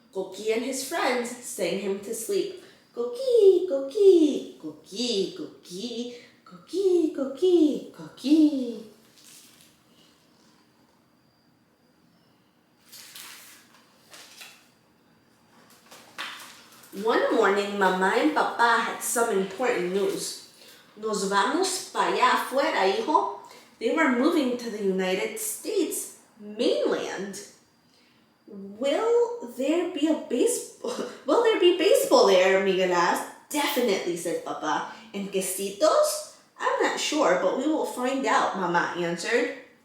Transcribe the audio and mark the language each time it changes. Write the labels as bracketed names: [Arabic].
[English] Coqui and his friends sang him to sleep. Coqui, coqui, coqui, coqui, coqui, coqui, coqui. One morning, Mamá and Papá had some important news. [Spanish] Nos vamos para allá afuera, hijo. [English] They were moving to the United States mainland. Will there be baseball there? Miguel asked. Definitely, said Papa. And quesitos? I'm not sure, but we will find out, Mama answered.